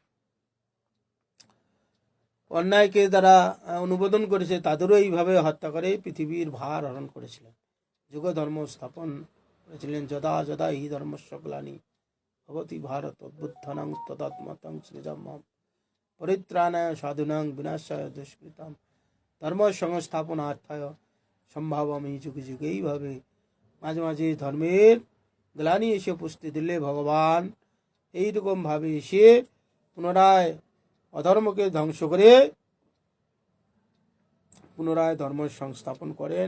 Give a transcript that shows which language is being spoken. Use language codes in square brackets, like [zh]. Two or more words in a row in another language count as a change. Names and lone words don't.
[bn] অন্যায়কে যারা অনুমোদন করেছে তাদেরও এইভাবে হত্যা করে পৃথিবীর ভার হরণ করেছিলেন, যুগ ধর্ম স্থাপন করেছিলেন। [sa] যদা যদা হি ধর্মস্য গ্লানি ভবতি ভারত অভ্যুত্থানং তদাত্মাত্মং সৃজম্যহম পরিত্রাণায় সাধুনাং বিনাশায় দুষ্কৃতাম ধর্ম সংস্থাপনার্থায় সম্ভাবামি যুগে যুগে। [bn] এইভাবে মাঝে মাঝে ধর্মের গ্লানি এসে উপস্থিত দিলে ভগবান এইরকমভাবে এসে পুনরায় অধর্মকে ধ্বংস করে পুনরায় ধর্ম সংস্থাপন করেন।